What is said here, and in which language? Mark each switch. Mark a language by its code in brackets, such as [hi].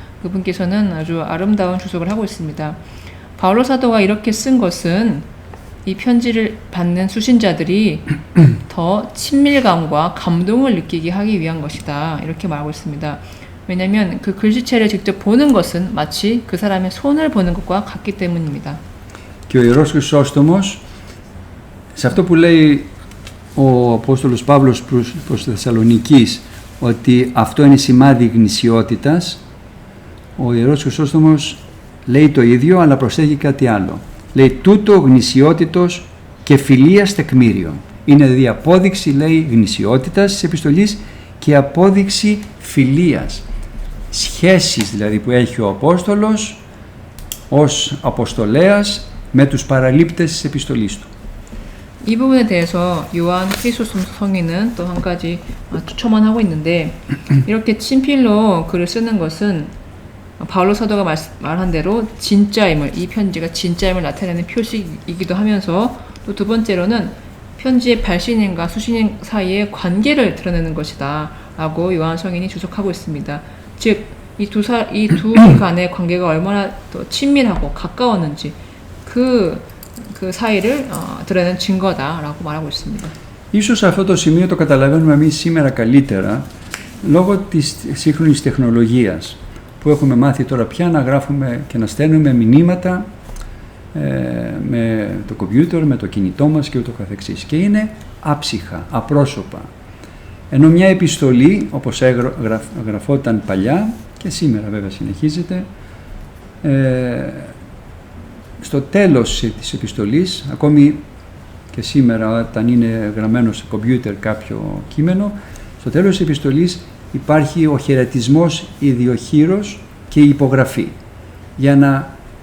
[ko] 그분께서는 아주 아름다운 주석을 하고 있습니다. 바울로 사도가 이렇게 쓴 것은 이 편지를 받는 수신자들이 더 친밀감과 감동을 느끼게 하기 위한 것이다. 이렇게 말하고 있습니다. 왜냐하면 그 글씨체를 직접 보는 것은 마치 그 사람의 손을 보는 것과 같기 때문입니다. [el] Και ο Ιερός Χρυσόστομος, σε αυτό που λέει ο Απόστολος Παύλος προς Θεσσαλονικής, ότι αυτό είναι σημάδι γνησιότητας, ο Ιερός Χρυσόστομος λέει το ίδιο, αλλά προσθέτει κάτι άλλο. Λέει τούτο γνησιότητος και φιλίας τεκμήριον. Είναι δηλαδή απόδειξη, λέει, γνησιότητας της επιστολής και απόδειξη φιλίας. Σχέσεις δηλαδή που έχει ο Απόστολος ως αποστολέας με τους παραλήπτες της επιστολής του. [ko] 이 부분에 대해서 요한 크리소스톰 성인은 또 한 가지 추천만 하고 있는데, 이렇게 친필로 글을 쓰는 것은 바울로 사도가 말한 대로 진짜임을, 이 편지가 진짜임을 나타내는 표식이기도 하면서, 또 두 번째로는 편지의 발신인과 수신인 사이의 관계를 드러내는 것이다 라고 요한 성인이 주석하고 있습니다. 즉, 이 두 간의 관계가 얼마나 더 친밀하고 가까웠는지 그 사이를 드러내는 증거다라고 말하고 있습니다. [el] Ίσως αυτό το σημείο το καταλαβαίνουμε εμείς σήμερα καλύτερα λόγω της σύγχρονης τεχνολογίας που έχουμε μάθει τώρα πια να γράφουμε και να στέλνουμε μηνύματα με το κομπιούτερ, με το κινητό μας και ούτω καθεξής. Και είναι άψυχα, απρόσωπα. Ενώ μια επιστολή, όπως γραφόταν παλιά και σήμερα βέβαια συνεχίζεται, στο τέλος της επιστολής, ακόμη και σήμερα όταν είναι γραμμένο σε κομπιούτερ κάποιο κείμενο, στο τέλος της επιστολής υπάρχει ο χαιρετισμός ιδιοχείρος και η υπογραφή για να